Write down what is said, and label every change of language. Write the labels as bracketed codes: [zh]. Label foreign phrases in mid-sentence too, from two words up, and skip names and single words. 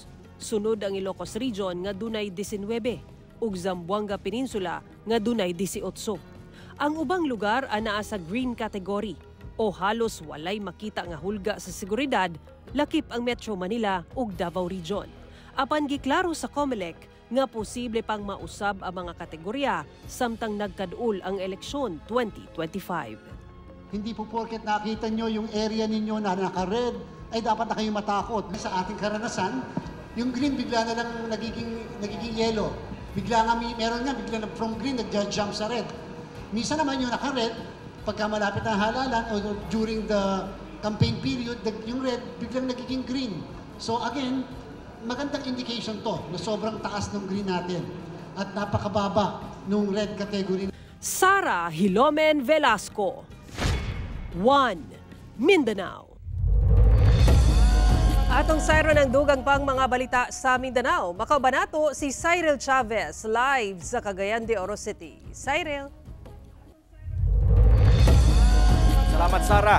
[ceb] Sunod ang Ilocos Region nga dunay 19 ug Zamboanga Peninsula nga dunay 18. Ang ubang lugar anaa sa green category o halos walay makita nga hulga sa seguridad lakip ang Metro Manila ug Davao Region. Apan giklaro sa COMELEC nga posible pang mausab ang mga kategorya samtang nagkadul ang eleksyon 2025. [tl] Hindi po porket nakita nyo yung area ninyo na naka-red ay dapat na kayo matakot. Sa ating karanasan, yung green bigla na lang nagiging yellow. Bigla nga meron nga bigla na [en] from green [tl] nag-jump sa red. Minsan naman yung naka-red, pagka malapit ang halalan o [en] during the campaign period, [tl] yung red biglang nagiging green. So again, magandang indication to na sobrang taas ng green natin at napakababa ng [en] red category. [tl] Sara Hilomen Velasco, One Mindanao. [ceb] Atong sayro ng dugang pang mga balita sa Mindanao, makabanato si Cyril Chavez live sa Cagayan de Oro City. Cyril. Salamat Sara.